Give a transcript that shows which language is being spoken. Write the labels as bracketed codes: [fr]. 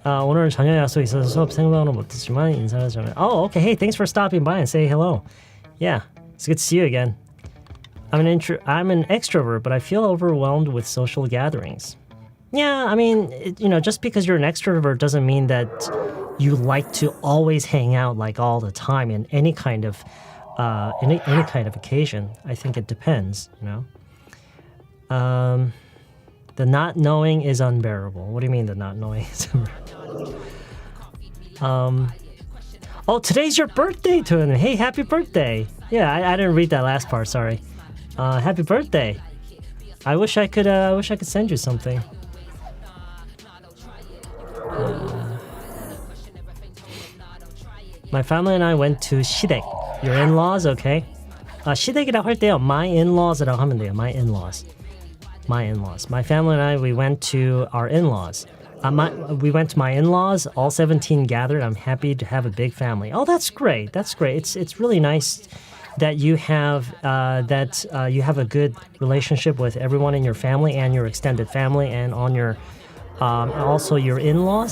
[ko] 오늘 저녁 약속 있어서 수업 생방으로 못했지만 인사를 전해. [en] Oh, okay. Hey, thanks for stopping by and say hello. Yeah, it's good to see you again. I'm an extrovert, but I feel overwhelmed with social gatherings. Yeah, I mean, just because you're an extrovert doesn't mean that you like to always hang out like all the time in any kind of any kind of occasion. I think it depends, The not knowing is unbearable. What do you mean the not knowing is unbearable? Oh, today's your birthday, Toon. Hey, happy birthday. Yeah, I didn't read that last part, sorry. Happy birthday. I wish I could send you something. My family and I went to 시댁. Your in-laws, okay? [ko] 시댁이라고 할 때요, [en] my in-laws [ko] 라고 하면 돼요. [en] My in-laws. My family and I, we went to our in-laws. We went to my in-laws. All 17 gathered. I'm happy to have a big family. Oh, that's great. It's really nice that you have you have a good relationship with everyone in your family and your extended family, and on your also your in-laws.